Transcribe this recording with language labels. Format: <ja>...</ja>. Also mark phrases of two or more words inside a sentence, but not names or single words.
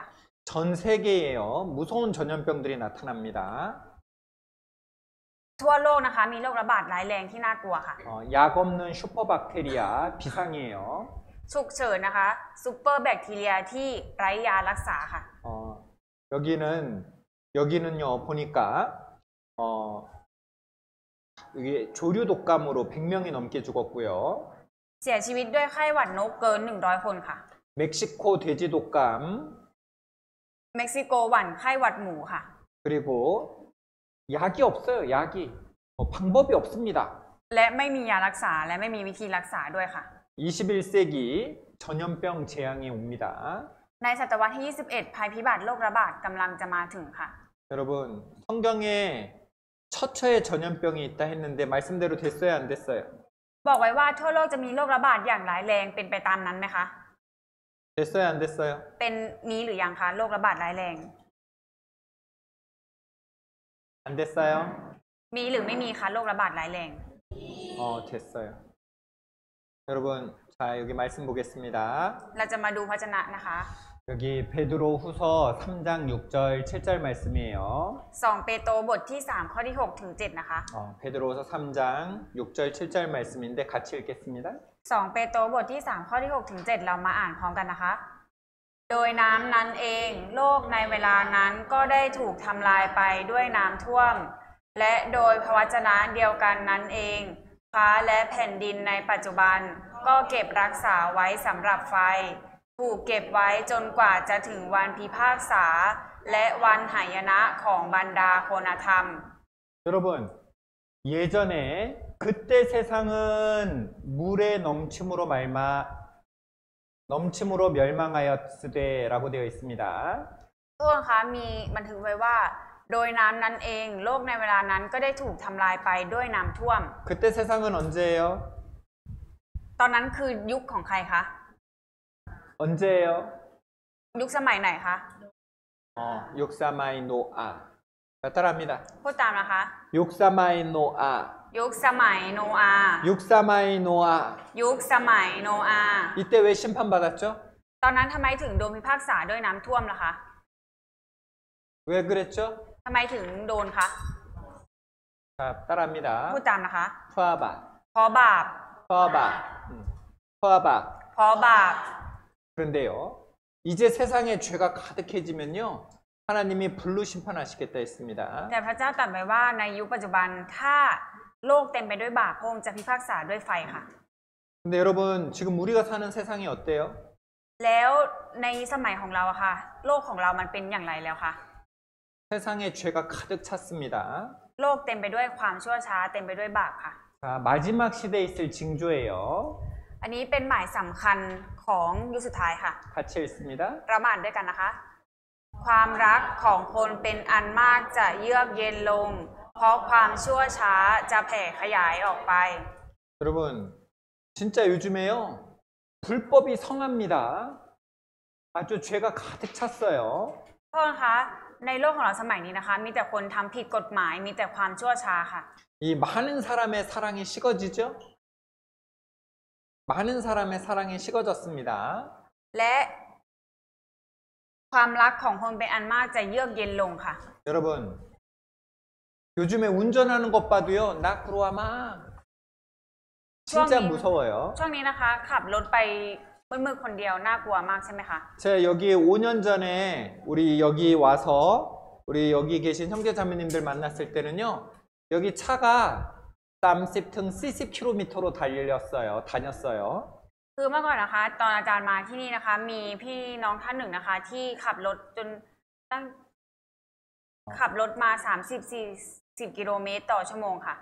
<th>전 세계에요 무서운 전염병들이 나타납니다. ทั่วโลกนะคะมีโรคระบาดร้ายแรงที่น่ากลัวค่ะ</th> <ko>약 없는 슈퍼박테리아 비상이에요.</ko> <th>ฉุกเฉินนะคะซูเปอร์แบคทีเรียที่ไร้ยารักษาค่ะ</th> <ko>여기는요 보니까 여기 조류 독감으로 100명이 넘게 죽었고요.</ko> <th>เสียชีวิตด้วยไข้หวัดนกเกิน100 คนค่ะ</th> <ko>멕시코 돼지 독감</ko> <th>เม็กซิโกหวั่นไข้หวัดหมูค่ะ</th> <ko>그리고 약이 없어요. 약이 방법이 없습니다.</ko> <th>และไม่มียารักษาและไม่มีวิธีรักษาด้วยค่ะ</th> <ko>21세기 전염병 재앙이 옵니다.</ko> <th>ในศตวรรษที่ 21 ภัยพิบัติโรคระบาดกำลังจะมาถึงค่ะ</th> <ko>여러분 성경에 처처에 전염병이 있다 했는데 말씀대로 됐어요? 안 됐어요?</ko> <th>บอกไว้ว่าทั่วโลกจะมีโรคระบาดอย่างร้ายแรงเป็นไปตามนั้นไหมคะ</th> <ko>됐어요? 안 됐어요?</ko> <th>เป็นมีหรือยังคะโรคระบาดร้ายแรง</th> <ko>안 됐어요?</ko> <th>มีหรือไม่มีคะโรคระบาดร้ายแรง</th> <ko>됐어요. 여러분 자 여기 말씀 보겠습니다.</ko> <th>เราจะมาดูพระวจนะนะคะ</th> <ko>여기 베드로 후서 3장 6절 7절 말씀이에요.</ko> <th>2 เปโตรบทที่ 3 ข้อที่ 6 ถึง 7 นะคะ</th> <ko>베드로후서 3장 6절 7절 말씀인데 같이 읽겠습니다.</ko> <th>2 เปโตรบทที่ 3 ข้อที่ 6 ถึง 7 เรามาอ่านพร้อมกันนะคะ โดยน้ำนั้นเองโลกในเวลานั้นก็ได้ถูกทำลายไปด้วยน้ำท่วม และโดยพระวจนะเดียวกันนั้นเองฟ้าและแผ่นดินในปัจจุบันก็เก็บรักษาไว้สำหรับไฟถูกเก็บไว้จนกว่าจะถึงวันพิพากษาและวันหายนะของบรรดาโคนธรรม</th> <ko>여러분 예전에 그때 세상은 물의 넘침으로 멸망하였으되라고 되어 있습니다.</ko> <th>ทุกคนคะมีบันทึกไว้ว่าโดยน้ำนั้นเองโลกในเวลานั้นก็ได้ถูกทำลายไปด้วยน้ำท่วม</th> <ko>그때 세상은 언제예요?</ko> <th>ตอนนั้นคือยุคของใครคะ</th> <ko>언제예요?</ko> <th>ยุคสมัยไหนคะ ยุคสมัย โนอาห์. 따라합니다. พูดตามนะคะ ยุคสมัย โนอาห์. ยุคสมัยโนอาห์ ยุคสมัย โนอาห์. ยุคสมัยโนอาห์</th> <ko>이때 왜 심판받았죠?</ko> <th>ตอนนั้นทำไมถึงโดนพิพากษาด้วยน้ำท่วมล่ะคะ</th> <ko>왜 그랬죠?</ko> <th>ทำไมถึงโดนคะ</th> <ko>자, 따라합니다.</ko> <th>พูดตามนะคะ เพราะบาป. เพราะบาป เพราะบาป เพราะบาป. เพราะบาป</th> <ko>그런데요. 이제 세상에 죄가 가득해지면요. 하나님이 불로 심판하시겠다 했습니다.</ko> <th>แต่พระเจ้าตรัสไว้ว่าในยุคปัจจุบันถ้าโลกเต็มไปด้วยบาปพระองค์จะพิพากษาด้วยไฟค่ะ</th> <ko>근데 여러분 지금 우리가 사는 세상이 어때요?</ko> <th>แล้วในสมัยของเราอะค่ะ โลกของเรามันเป็นอย่างไรแล้วคะ</th> <ko>세상에 죄가 가득 찼습니다.</ko> <th>โลกเต็มไปด้วยความชั่วช้าเต็มไปด้วยบาปค่ะ</th> <ko>자, 마지막 시대에 있을 징조예요.</ko> <th>อันนี้เป็นหมายสำคัญของยุคสุดท้ายค่ะ</th> <ko>같이 읽습니다.</ko> <th>เรามาอ่านด้วยกันนะคะ ความรักของคนเป็นอันมากจะเยือกเย็นลง เพราะความชั่วช้าจะแผ่ขยายออกไป</th> <ko>여러분 진짜 요즘에요. 불법이 성합니다. 아주 죄가 가득 찼어요.</ko> <th>โทษนะคะในโลกของเราสมัยนี้นะคะ มีแต่คนทำผิดกฎหมายมีแต่ความชั่วช้าค่ะ</th> <ko>이 많은 사람의 사랑이 식어지죠? 많은 사람의 사랑이 식어졌습니다.</ko> <th>และความรักของคนเป็นอันมากจะเยือกเย็นลงค่ะ</th> <ko>여러분 요즘에 운전하는 것 봐도요. 나꾸로아마 진짜 무서워요.</ko> <th>ช่วงนี้นะคะขับรถไปมืดๆคนเดียวน่ากลัวมากใช่ไหมคะ</th> <ko>제가 여기 5년 전에 우리 여기 와서 우리 여기 계신 형제자매님들 만났을 때는요. 여기 차가 30등 40km로 다녔어요.</ko> <th>คือเมื่อก่อนนะคะตอนอาจารย์มาที่นี่นะคะมีพี่น้องท่านหนึ่งนะคะที่ขับรถจนตั้งขับรถมา30-40 กิโลเมตรต่อชั่วโมงค่ะ</th>